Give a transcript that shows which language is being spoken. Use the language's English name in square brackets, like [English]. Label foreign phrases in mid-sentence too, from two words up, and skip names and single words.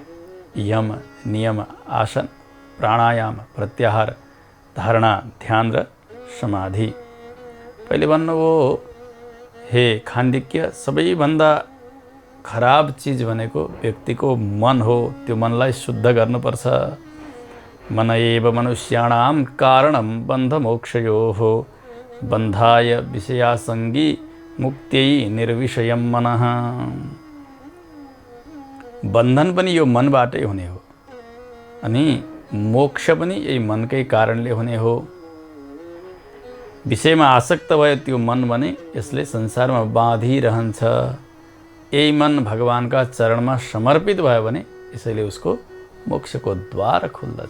[Nepali] यम, नियम, आसन, प्राणायाम, प्रत्याहार, धारणा, ध्यान र समाधि। पहिले भन्नुभयो, हे खाण्डिक्य, सबैभन्दा खराब चिज भनेको व्यक्तिको मन हो। त्यो मनलाई शुद्ध गर्नुपर्छ। [Sanskrit] मन एव मनुष्याणां कारणं बन्धमोक्षयोः बन्धाय विषयासङ्गी मुक्त्यै निर्विषयं मनः। [Nepali] बन्धन पनि यो मनबाटै हुने हो अनि मोक्ष पनि यही मनकै कारणले हुने हो। विषयमा आसक्त भयो त्यो मन भने यसले संसारमा बाँधिरहन्छ। यही मन भगवानका चरणमा समर्पित भयो भने यसैले उसको मोक्षको द्वार खुल्दछ।